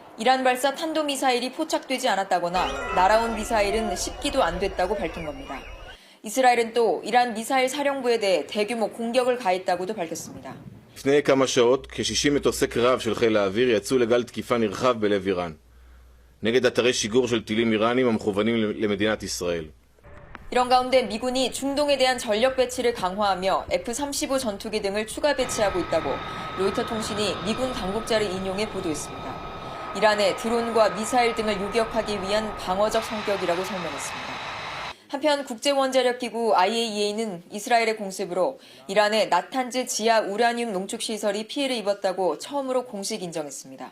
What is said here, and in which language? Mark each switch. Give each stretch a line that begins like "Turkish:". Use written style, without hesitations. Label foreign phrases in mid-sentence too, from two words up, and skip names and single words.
Korean: 이란 발사 탄도미사일이 포착되지 않았다거나 날아온 미사일은 10기도 안 됐다고 밝힌 겁니다. 이스라엘은 또 이란 미사일 사령부에 대해 대규모 공격을 가했다고도 밝혔습니다.
Hebrew: לפני כמה שעות, כ-60 מטוסי קרב של חיל האוויר יצאו לגל תקיפה נרחב בלב איראן, נגד אתרי שיגור של טילים איראנים המכוונים למדינת ישראל.
Korean: 이런 가운데 미군이 중동에 대한 전력 배치를 강화하며 F-35 전투기 등을 추가 배치하고 있다고 로이터 통신이 미군 당국자를 인용해 보도했습니다. 이란의 드론과 미사일 등을 요격하기 위한 방어적 성격이라고 설명했습니다. 한편 국제원자력기구 IAEA는 이스라엘의 공습으로 이란의 나탄즈 지하 우라늄 농축 시설이 피해를 입었다고 처음으로 공식 인정했습니다.